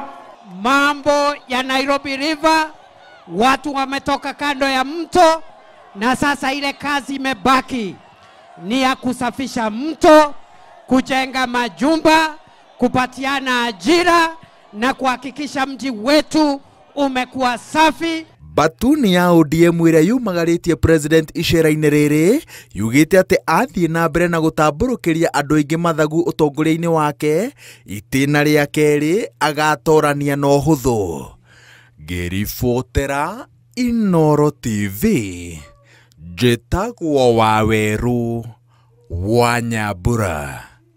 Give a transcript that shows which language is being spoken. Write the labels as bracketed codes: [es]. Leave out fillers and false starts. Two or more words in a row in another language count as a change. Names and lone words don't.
[sw] Mambo ya Nairobi River, watu wametoka kando ya mto na sasa ile kazi imebaki ni ya kusafisha mto, kujenga majumba, kupatiana ajira na kuhakikisha mji wetu umekuwa safi. [ki] Batuni ya ODM ĩrĩa yumagarĩtie President icera-inĩ rĩrĩ yugĩte atĩ athiĩ na mbere na gũtambũrũkĩria andũ aingĩ mathagu ũtongoria-inĩ wake, itĩna rĩa kerĩ agatorania na ũhũthũ. Ngĩribotera Inooro TV, njĩtagwo Waweru wa Nyambura.